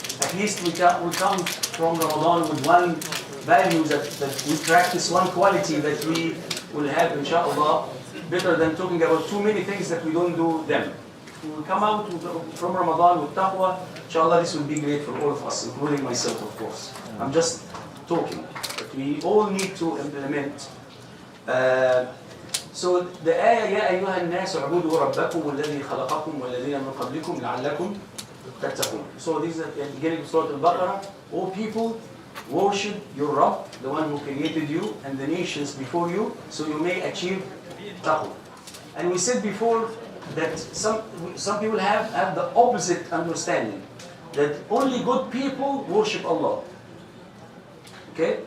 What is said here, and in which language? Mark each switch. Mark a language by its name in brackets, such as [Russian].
[English] At least we come from Ramadan with one value that we practice, one quality that we will have, inshallah, better than talking about too many things that we don't do them. We will come out from Ramadan with Taqwa. Inshallah, this will be great for all of us, including myself, of course. I'm just talking, but we all need to implement. So the ayah, [Arabic] يا أيها الناس اعبدوا ربكم والذي خلقكم والذين من قبلكم لعلكم تتقون. [English] So this is at the beginning of Surah Al-Baqarah. All people, worship your Rabb, the one who created you and the nations before you, so you may achieve taqwa. And we said before that some people have the opposite understanding, that only good people worship Allah. Okay?